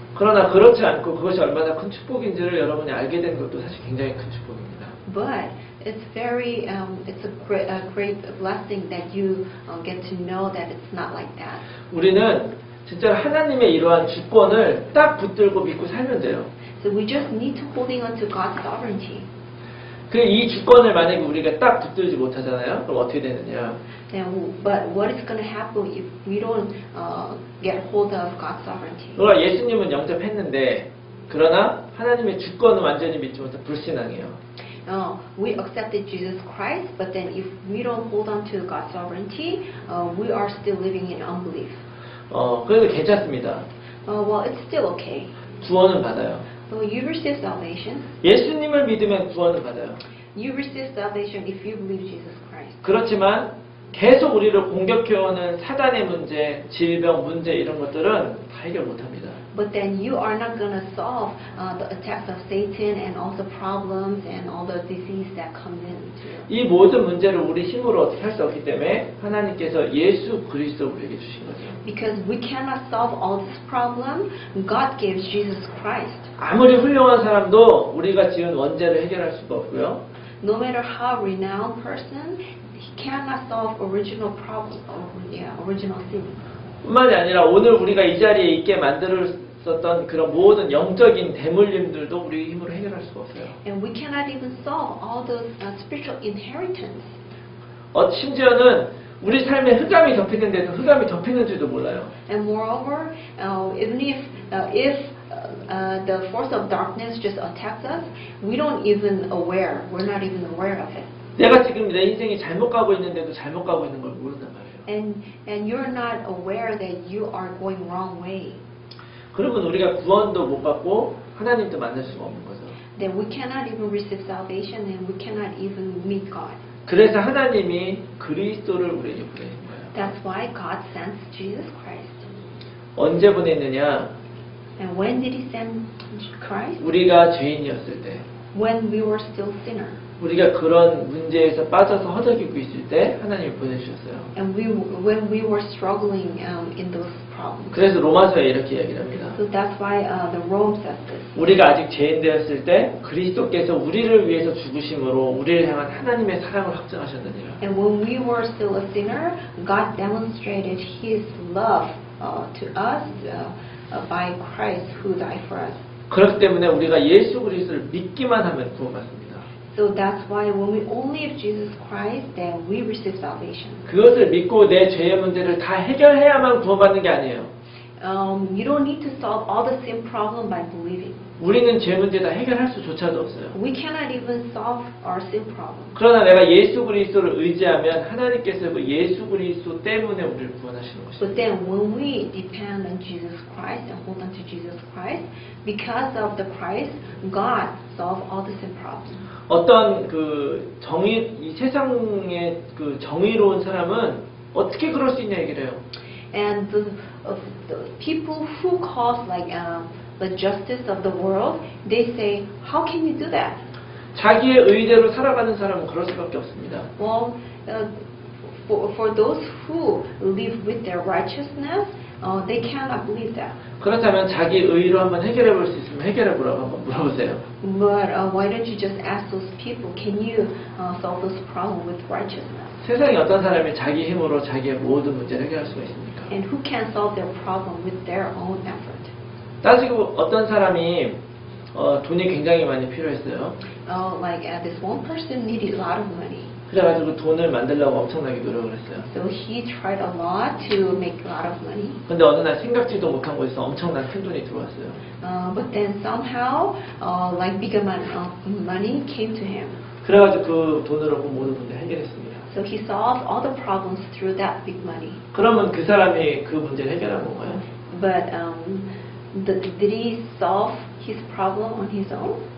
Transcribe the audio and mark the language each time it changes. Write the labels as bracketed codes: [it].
[ko] 그러나 그렇지 않고 그것이 얼마나 큰 축복인지를 여러분이 알게 된 것도 사실 굉장히 큰 축복입니다. [en] But it's very, it's a great blessing that you get to know that it's not like that. [ko] 우리는 진짜 하나님의 이러한 주권을 딱 붙들고 믿고 살면 돼요. [en] So we just need to holding on to God's sovereignty. [ko] 그 이 주권을 만약에 우리가 딱 붙들지 못하잖아요. 그럼 어떻게 되느냐? [en] But what is going to happen if we don't get hold of God's sovereignty? [ko] 그러나 예수님은 영접했는데 그러나 하나님의 주권을 완전히 믿지 못한 불신앙이에요. [en] We accepted Jesus Christ, but then if we don't hold on to God's sovereignty, we are still living in unbelief. [ko] 그래도 괜찮습니다. [en] Well, it's still okay. [ko] 구원은 받아요. [en] So you receive salvation. [ko] 예수님을 믿으면 구원을 받아요. [en] You receive salvation if you believe Jesus Christ. [ko] 그렇지만 계속 우리를 공격해오는 사단의 문제, 질병 문제 이런 것들은 다 해결 못합니다. [en] But then you are not going to solve the attacks of Satan and all the problems and all the disease that comes into you. [ko] 이 모든 문제를 우리 힘으로 어떻게 할 수 없기 때문에 하나님께서 예수 그리스도 우리에게 주신 거죠. [en] Because we cannot solve all this problem, God gives Jesus Christ. [ko] 아무리 훌륭한 사람도 우리가 지은 원죄를 해결할 수가 없고요. [en] No matter how renowned person, he cannot solve original problem, original sin. [ko] 뿐만이 아니라 오늘 우리가 이 자리에 있게 만들었었던 그런 모든 영적인 대물림들도 우리 힘으로 해결할 수가 없어요. [en] And we cannot even solve all those spiritual inheritance. [ko] 심지어는 우리 삶에 흑암이 덮이는데도 흑암이 덮이는 줄도 몰라요. [en] And moreover, even if the force of darkness just attacks us, we don't even aware. We're not even aware of it. [ko] 내가 지금 내 인생이 잘못 가고 있는데도 잘못 가고 있는 걸 모른단 말이에요. [en] And you're not aware that you are going wrong way. [ko] 그러면 우리가 구원도 못 받고 하나님도 만날 수가 없는 거죠. [en] Then we cannot even receive salvation and we cannot even meet God. [ko] 그래서 하나님이 그리스도를 우리에게 보내신 거예요. [en] That's why God sent Jesus Christ. [ko] 언제 보냈느냐? [en] And when did He send Christ? [ko] 우리가 죄인이었을 때, [en] When we were still sinners. [ko] 우리가 그런 문제에서 빠져서 허덕이고 있을 때 하나님이 보내주셨어요. [en] And when we were struggling in those problems. [ko] 그래서 로마서에 이렇게 이야기를 합니다. [en] So that's why the Rome says this. [ko] 우리가 아직 죄인 되었을 때 그리스도께서 우리를 위해서 죽으심으로 우리를 향한 하나님의 사랑을 확증하셨느니라. [en] And when we were still a sinner, God demonstrated His love to us by Christ who died for us. [ko] 그렇기 때문에 우리가 예수 그리스도를 믿기만 하면 구원받습니다. [en] So that's why when we only have Jesus Christ, then we receive salvation. [ko] 그것을 믿고 내 죄의 문제를 다 해결해야만 구원받는 게 아니에요. [en] You don't need to solve all the sin problem by believing. [ko] 우리는 죄 문제 다 해결할 수조차도 없어요. [en] We cannot even solve our sin problem. [ko] 그러나 내가 예수 그리스도를 의지하면 하나님께서 그 예수 그리스도 때문에 우리를 구원하시는 것입니다. [en] But then when we depend on Jesus Christ and hold on to Jesus Christ, because of the Christ, God solves all the sin problems. [ko] 어떤 그 이 세상의 그 정의로운 사람은 어떻게 그럴 수 있냐 얘기를 해요. [en] And the people who cause the justice of the world, they say, how can you do that? [ko] 자기의 의대로 살아가는 사람은 그럴 수밖에 없습니다. [en] Well, for those who live with their righteousness, they cannot believe that. [ko] 그렇다면 자기 의로 한번 해결해 볼 수 있으면 해결해 보라고 한번 물어보세요. [en] But why don't you just ask those people, can you solve this problem with righteousness? [ko] 세상에 어떤 사람이 자기 힘으로 자기의 모든 문제를 해결할 수가 있습니까? [en] And who can solve their problem with their own effort? [ko] 따지고 어떤 사람이 돈이 굉장히 많이 필요했어요. [en] Like this one person needed a lot of money. [ko] 그래가지고 돈을 만들려고 엄청나게 노력을 했어요. [en] So he tried a lot to make a lot of money. [ko] 근데 어느 날 생각지도 못한 곳에서 엄청난 큰 돈이 들어왔어요. [en] But then somehow, like big amount of money came to him. [ko] 그래가지고 그 돈으로 그 모든 문제 해결했습니다. [en] So he solved all the problems through that big money. [ko] 그러면 그 사람이 그 문제를 해결한 건가요? [en] But did he solve his problem on his own?